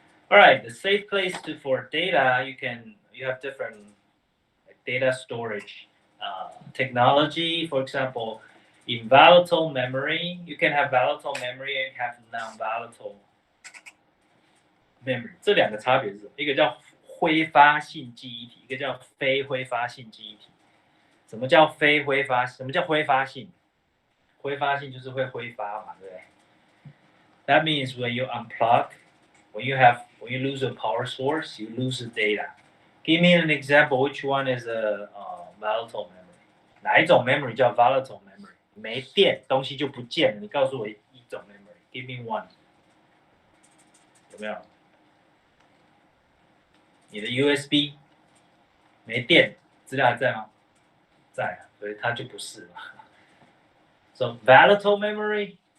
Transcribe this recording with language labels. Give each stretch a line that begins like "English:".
English: All right, the safe place for data, you have different data storage technology. For example, in volatile memory, you can have volatile memory and have non-volatile memory.
Chinese: 这两个差别是什么？一个叫挥发性记忆体，一个叫非挥发性记忆体。什么叫非挥发？什么叫挥发性？挥发性就是会挥发嘛，对不对
English: ？That means when you unplug, when you lose a power source, you lose the data. Give me an example. Which one is a volatile memory?
Chinese: 哪一种 memory 叫 volatile memory? 没电，东西就不见了。你告诉我一种 memory.
English: Give me one.
Chinese: 有没有？你的 USB 没电，资料还在吗？在啊，所以它就不是嘛。
English: So volatile memory,